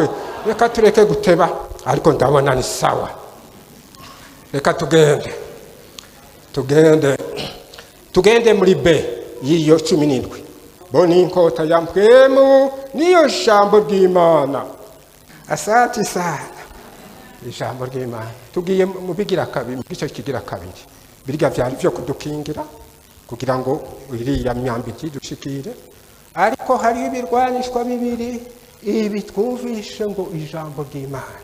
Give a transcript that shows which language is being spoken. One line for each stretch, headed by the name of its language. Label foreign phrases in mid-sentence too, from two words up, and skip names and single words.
Rundi: reka tureke guteba, ariko ndabona ni sawa. reka tugende muri B y'iyo 17. bo ni inkota ya mpwemu, niyo jambo ry'Imana.
Swahili: asante sana.
Rundi: ijambo ry'Imana tugiye mu bigira kabiri, mu gice kigira kabiri. birya byari byo kudukingira kugira ngo iriya myambi kidushikire, ariko hari ibirwanishwa bibiri ibi twumvishe ngo ijambo ry'Imana.